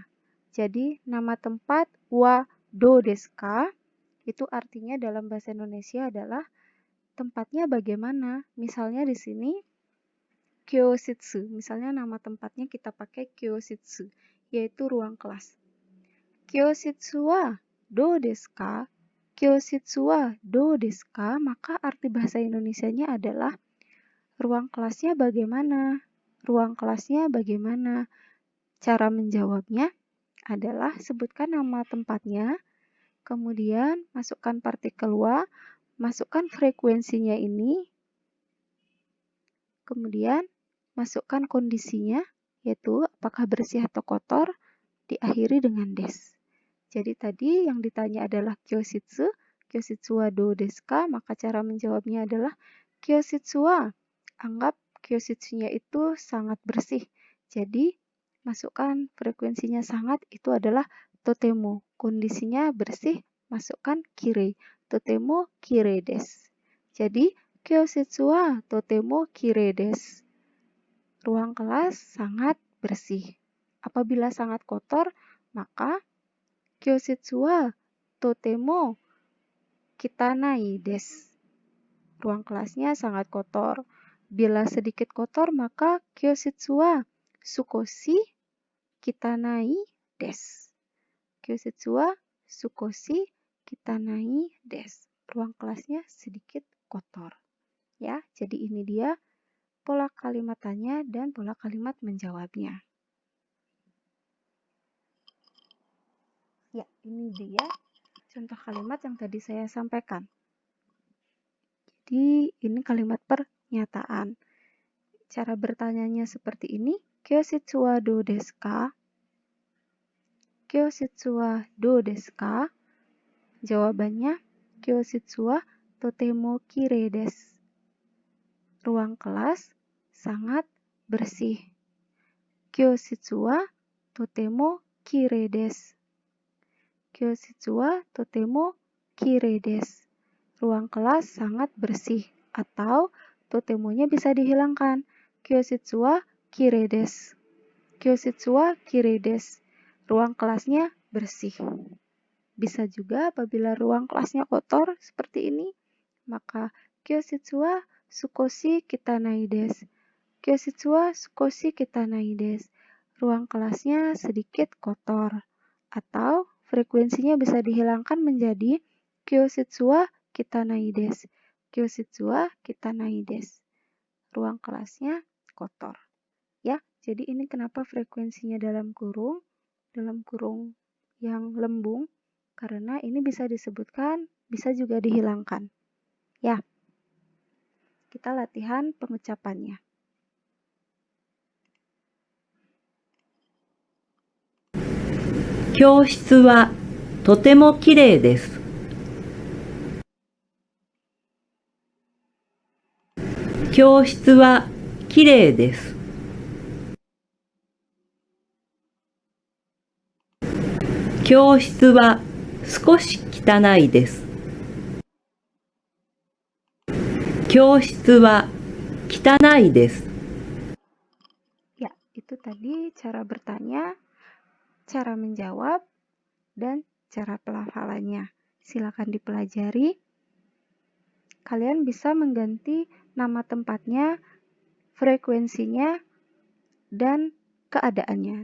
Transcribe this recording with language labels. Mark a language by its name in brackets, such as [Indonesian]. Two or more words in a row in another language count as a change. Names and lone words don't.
[Indonesian] Jadi nama tempat [Japanese] はどうですか [Indonesian] itu artinya dalam bahasa Indonesia adalah tempatnya bagaimana. Misalnya di sini Kyoshitsu, misalnya nama tempatnya kita pakai Kyoshitsu, yaitu ruang kelas. [Japanese] 教室はどうですか? 教室はどうですか? [Indonesian] Maka arti bahasa Indonesianya adalah ruang kelasnya bagaimana? Ruang kelasnya bagaimana? Cara menjawabnya adalah sebutkan nama tempatnya, kemudian masukkan partikel wa, masukkan frekuensinya ini, kemudian masukkan kondisinya, yaitu apakah bersih atau kotor, diakhiri dengan des. Jadi tadi yang ditanya adalah [Japanese] 教室、教室はどうですか, [Indonesian] maka cara menjawabnya adalah [Japanese] 教室は. [Indonesian] Anggap kyoshitsunya itu sangat bersih. Jadi masukkan frekuensinya sangat, itu adalah totemo. Kondisinya bersih, masukkan kire. [Japanese] とてもきれいです. Jadi 教室はとてもきれいです. [Indonesian] Ruang kelas sangat bersih. Apabila sangat kotor, maka [Japanese] 教室はとても汚いです. [Indonesian] Ruang kelasnya sangat kotor. Bila sedikit kotor, maka [Japanese] 教室は少し汚いです. 教室は少し汚いです. [Indonesian] Ruang kelasnya sedikit kotor. Ya, jadi ini dia pola kalimat tanya dan pola kalimat menjawabnya. Ya, ini dia contoh kalimat yang tadi saya sampaikan. Jadi, ini kalimat pernyataan. Cara bertanyanya seperti ini. [Japanese] 教室はどうですか？教室はどうですか? Jawabannya, 教室はとてもきれいです. [Indonesian] Ruang kelas sangat bersih. [Japanese] 教室はとてもきれいです. 教室はとてもきれいです. [Indonesian] Ruang kelas sangat bersih. Atau totemonya bisa dihilangkan. [Japanese] 教室はきれいです。教室はきれいです. [Indonesian] Ruang kelasnya bersih. Bisa juga apabila ruang kelasnya kotor seperti ini, maka [Japanese] 教室は少し汚いです. 教室は少し汚いです. [Indonesian] Ruang kelasnya sedikit kotor. Atau frekuensinya bisa dihilangkan menjadi [Japanese] 教室は汚いです. 教室は汚いです. [Indonesian] Ruang kelasnya kotor. Ya, jadi ini kenapa frekuensinya dalam kurung yang lembung, karena ini bisa disebutkan, bisa juga dihilangkan. Ya, kita latihan pengucapannya. [Japanese] 教室はとてもきれいです. 教室はきれいです. 教室は少し汚いです. 教室は汚いです. [Indonesian] Ya, Itu tadi cara bertanya, cara menjawab, dan cara pelafalannya. Silakan dipelajari. Kalian bisa mengganti nama tempatnya, frekuensinya, dan keadaannya.